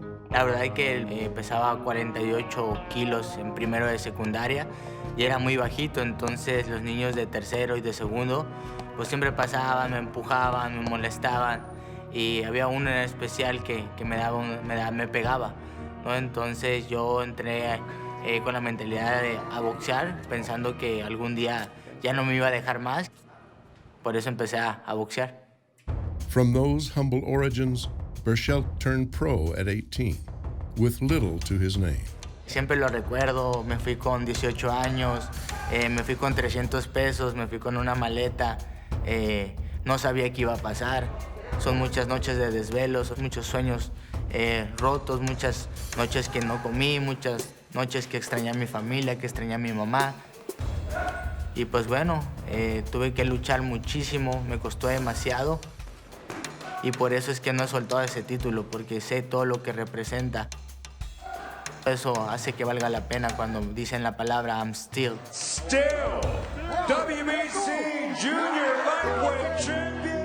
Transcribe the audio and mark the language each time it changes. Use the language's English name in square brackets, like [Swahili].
[Spanish] La verdad es que pesaba 48 kilos en primero de secundaria y era muy bajito, entonces los niños de tercero y de segundo pues siempre pasaban, me empujaban, me molestaban y había uno en especial que me pegaba, ¿no? Entonces yo entré con la mentalidad de boxear, pensando que algún día ya no me iba a dejar más. Por eso empecé a boxear. [English] From those humble origins, Berchelt turned pro at 18, with little to his name. [Spanish] Siempre lo recuerdo, me fui con 18 años, me fui con 300 pesos, me fui con una maleta, no sabía qué iba a pasar. Son muchas noches de desvelos, muchos sueños rotos, muchas noches que no comí, muchas noches que extrañé a mi familia, que extrañé a mi mamá. Y pues bueno, tuve que luchar muchísimo, me costó demasiado. Y por eso es que no he soltado ese título, porque sé todo lo que representa. Eso hace que valga la pena cuando dicen la palabra [English] I'm still. Still, WBC Junior Lightweight Champion.